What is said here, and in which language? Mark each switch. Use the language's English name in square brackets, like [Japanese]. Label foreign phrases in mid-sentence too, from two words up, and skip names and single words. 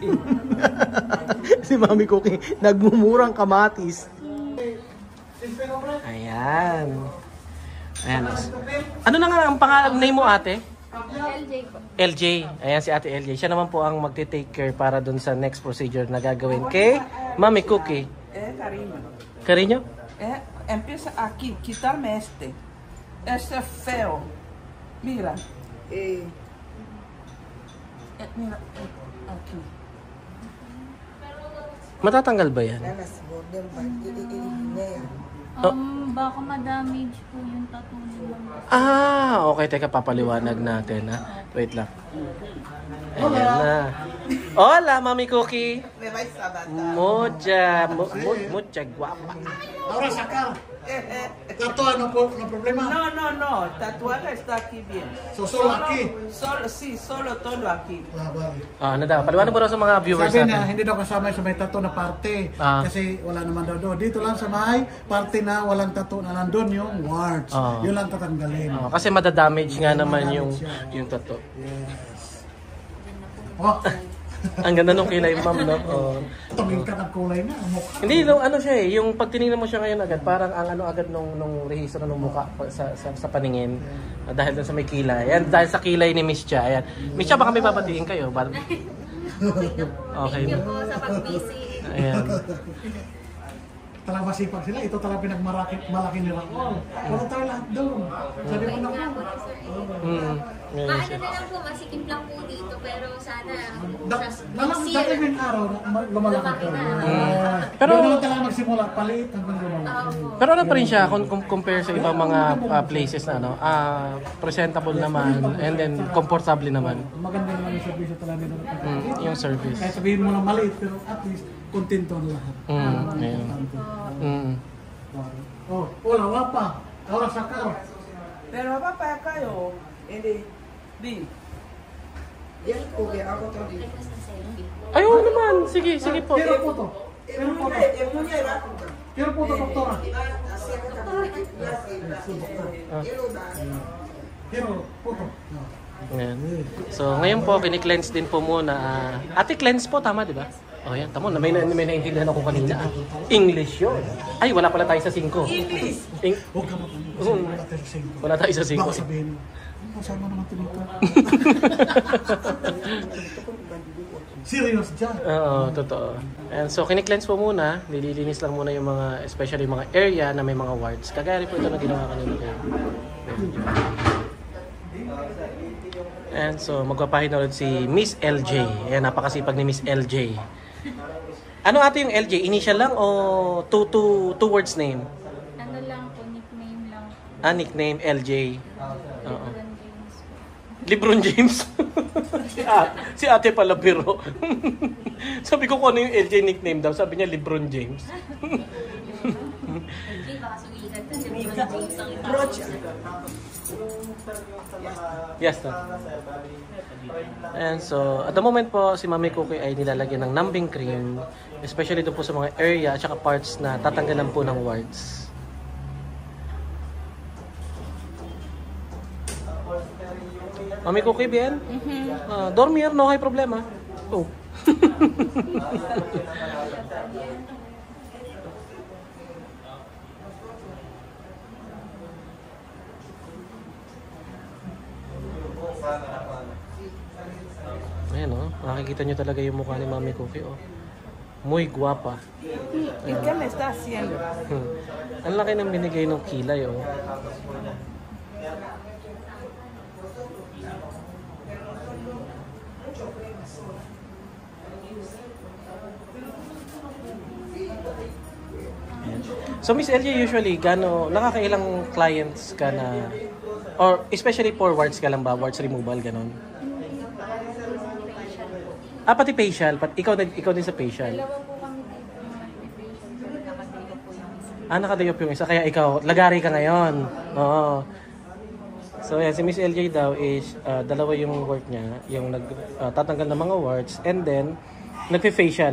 [Filipino] Si Mami Cookie nagmumurang kamatis. Ayan. Ayan. Ano na nga ang pangalan name mo, ate? LJ po. LJ. Ayan si ate LJ. Siya naman po ang magte-take care para dun sa [English] next procedure [Filipino] na gagawin kay Mami Cookie. Cariño. Cariño? [Spanish] Empieza aquí, quitarme este. Este es feo. Mira. Mira, aquí. [Filipino] Matatanggal ba yan? Baka ma-damage po yung tattoo nila. Okay. Teka, papaliwanag natin, ha? Wait lang. Ayan na. [Spanish] Hola, Mami Cookie. Mucha guapa. Ahora sacar. ¿Tatuaje no problema? No. Tatuaje está aquí bien. Solo aquí. Solo todo aquí. Vale. [Filipino] Ano daw? Paliwanag mo daw sa mga viewers Sabi natin. na, hindi daw kasama sa may tattoo na parte. Kasi wala naman daw doon. Dito lang sa may parte na walang tattoo na nandun yung warts. Yun lang tatanggalin. Kasi madadamage nga naman yung tattoo. Yes. Oh, Ang ganda nung kilay, ma'am, no? tuming ka ng kulay na. Mukha. Hindi, ano siya eh. Yung pag tinignan mo siya ngayon agad, parang ang ano agad nung rehistro ng mukha sa paningin. Dahil dun sa may kilay. Ayan, dahil sa kilay ni Miss Cha. Ayan. Miss Cha, baka may babatiin kayo. Okay Okay. na. [English] Thank you [Filipino] po sa pag-busy. Ayan. Talagang masipag sila. Ito talagang pinagmalaki ni Raul. Wala tayo lahat doon. Sabi ko na Maano na lang po, masikip lang po dito, pero sana Dati may araw na lumalaki po. Pero Doon naman talaga magsimula, paliit hanggang lumalaki. Pero ano pa rin siya kung compare sa ibang mga places na ano, presentable naman [English] and then comfortable [Filipino] naman. Maganda naman yung service talaga nila. Yung service. Kaya sabihin mo na maliit, pero at least kontento ang lahat. Ayun. Wala pa. [Spanish] Ahora sacar. [Filipino] Pero papá kayo, hindi. Ayaw naman. Sige po. [Spanish] Quiero foto. Quiero foto, doktora. Quiero foto. [Filipino] Ayan. So, ngayon po, kini-cleanse din po muna. Ate, cleanse po, tama, di ba? O, yan, tamo. May naintindihan ako kanina. English yun. Ay, wala pala tayo sa 5. English! Huwag ka matanong. Wala tayo sa 5. Baka sabihin, kasama naman tinito. Serious dyan. Oo, totoo. [English] And so, [Filipino] kini-cleanse po muna. Nililinis lang muna yung mga, especially yung mga area na may mga warts. Kagaya rin po ito na ginawa kanina kayo. [English] And so, [Filipino] magpapahin na ulit si Miss LJ. Ayan, napakasipag ni Miss LJ. Ano ate yung LJ? Initial lang o [English] two words name? [Filipino] Ano lang po, nickname lang. Nickname LJ. Oo. LeBron James. LeBron James. Si ate pala biro. Sabi ko kung ano yung LJ nickname daw. Sabi niya LeBron James. Hindi, baka sumigat na si LeBron James ang itawag. [English] Yes, sir. And so, at the moment [Filipino] po, si Mami Cookie ay nilalagyan ng [English] numbing cream. [Filipino] Especially doon po sa mga area at saka parts na tatanggalan po ng warts. Mami Cookie, [Spanish] bien? Dormir, no hay problema. Oh. [Filipino] Ayan o, nakikita nyo talaga yung mukha ni Mami Cookie o. [Spanish] Muy guapa. ¿Y qué me está haciendo? [Filipino] Ang laki ng binigay ng kilay o. So Miss LJ, usually nakakailang clients ka na, or especially for warts ka lang ba, [English] warts removal, [Filipino] ganon? Pati facial, ikaw din sa facial. Dalawa po kami dito ng nakadayo po yung isa. Nakadayo yung isa, kaya ikaw, lagari ka ngayon. Oo. So yan, si Miss LJ daw is, dalawa yung work niya, yung tatanggal ng mga warts, [English] and then, [Filipino] nagpe-facial.